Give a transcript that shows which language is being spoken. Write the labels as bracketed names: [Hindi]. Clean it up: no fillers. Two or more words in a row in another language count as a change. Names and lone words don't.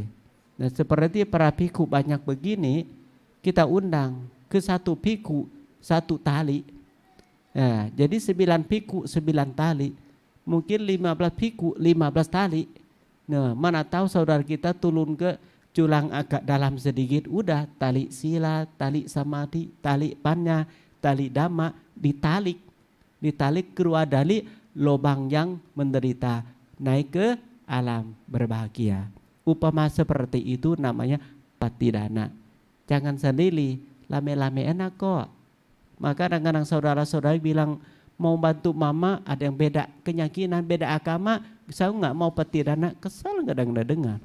[Indonesian] Nah, seperti para biku banyak begini, kita undang ke 1 biku 1 tali. Nah, jadi 9 biku 9 tali, mungkin 15 biku 15 tali. Nah, mana tahu saudara kita turun ke culang agak dalam sedikit, udah tali sila, tali samadhi, tali panya, tali dhamma, ditalik keluar dari lubang yang menderita, naik ke alam berbahagia. Upama seperti itu namanya patidana. Jangan sendiri, lame-lame enak kok. Maka kadang-kadang saudara-saudara bilang mau bantu mama, ada yang beda keyakinan, beda agama, saya nggak mau patidana, kesal kadang-kadang dengar.